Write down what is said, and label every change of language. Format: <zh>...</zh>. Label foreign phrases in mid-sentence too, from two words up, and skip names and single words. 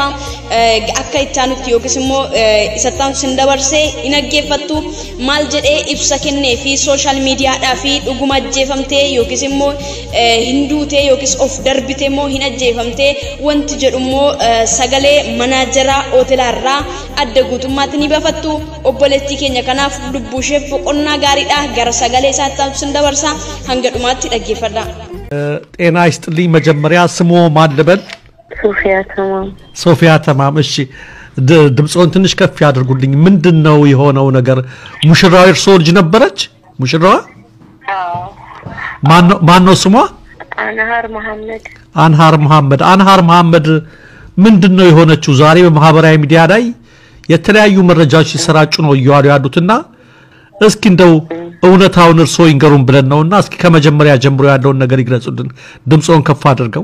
<om>Akka ittaanutti yookiis immoo isattaan sin dabarsee hin dhaggeeffattu maal jedhee ibsa kennee fi sooshaal miidiyaadhaaf dhuguma ajjeefamtee yookiis immoo hinduutee yookiis of darbitee immoo hin ajjeefamtee wanti jedhu immoo sagalee manaajara hoteelaarraa adda guutummaatti ni bafattu. Obboleettii keenya kanaaf lubbuu ishee boqonnaa gaariidha gara sagalee isaatti sin dabarsa hanga dhumaatti dhaggeeffadha.</om> <am>ጤና ይስጥልኝ መጀመሪያ ስሙ ማን ልበል? ሶፊያ ተማም እሺ ድምጽዎን ትንሽ ከፍ ያድርጉልኝ ምንድነው የሆነው ነገር ሙሽራው እርሶ ልጅ ነበረች ሙሽራዋ ማነው ስሟ አንሃር መሐመድ ምንድነው የሆነችው ዛሬ በማህበራዊ ሚዲያ ላይ የተለያዩ መረጃዎች ሲሰራጩ ነው እያሉ ያሉትና እስኪ እንደው እውነታውን እርሶ ይንገሩን ብለን ነውና እስኪ ከመጀመሪያ ጀምሮ ያለውን ነገር ይግለጹልን ድምጽዎን ከፍ አድርገው</am>